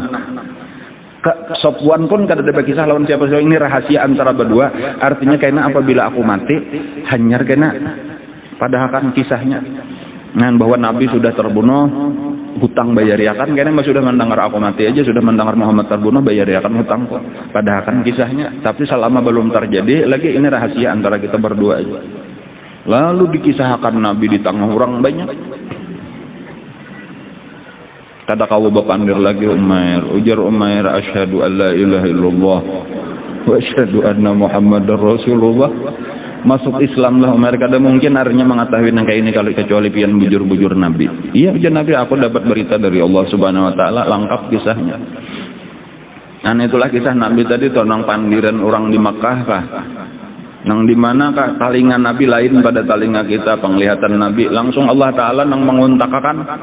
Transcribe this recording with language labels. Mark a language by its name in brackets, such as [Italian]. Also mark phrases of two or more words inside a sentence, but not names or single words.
[Banjar] Sofwan pun kada ada berkisah lawan siapa ini rahasia antara berdua artinya karena apabila aku mati hanyar kena padahal kan kisahnya nah bahwa Nabi sudah terbunuh hutang bayariakan karena sudah mendengar aku mati aja sudah mendengar Muhammad terbunuh bayariakan hutang kok padahal kan kisahnya tapi selama belum terjadi lagi ini rahasia antara kita berdua aja lalu dikisahkan Nabi di tengah orang banyak. Kada kau berpandir lagi Umair ujar Umair [Arabic] أشهد أن لا إله إلا الله وأشهد أن محمدا رسول الله [Banjar] masuk Islam lah Umair kada mungkin artinya mengetahui yang kayak ini kalau kecuali pian bujur-bujur Nabi iya bujur Nabi aku dapat berita dari Allah [Arabic] سبحانه وتعالى [Banjar] lengkap kisahnya dan itulah kisah Nabi tadi tonang pandiran orang di Makkah kah nang dimana kah talingan Nabi lain pada talinga kita penglihatan Nabi langsung Allah ta'ala nang menguntakakan